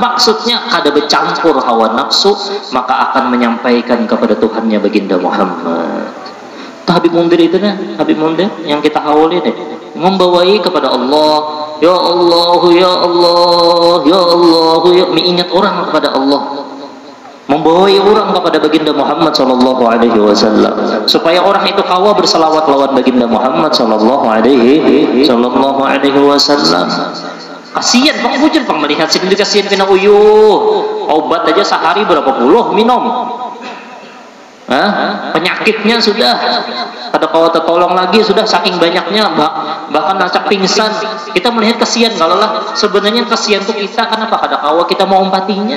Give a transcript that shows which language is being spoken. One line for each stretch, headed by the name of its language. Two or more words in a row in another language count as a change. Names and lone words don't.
Banjar: Maksudnya kada bercampur hawa nafsu, maka akan menyampaikan kepada Tuhannya baginda Muhammad. Habib Mundir itu nah, Habib Mundir yang kita hauli deh, membawai kepada Allah. Ya Allah, ya Allah, ya Allah, ya, mengingat orang kepada Allah, membawai orang kepada baginda Muhammad
Arabic: صلى الله عليه وسلم,
Banjar: supaya orang itu kawa berselawat lawan baginda Muhammad
Arabic: صلى الله عليه وسلم.
Banjar: Kasihan bang bujur bang melihat sendiri, kasihan kena uyuh, obat aja sehari berapa puluh minum. Penyakitnya sudah kada kawa tertolong lagi, sudah saking banyaknya, bahkan acak pingsan. Kita melihat kasihan, kalau lah sebenarnya kasihan tuh kita, kenapa kada kawa kita mau empatinya?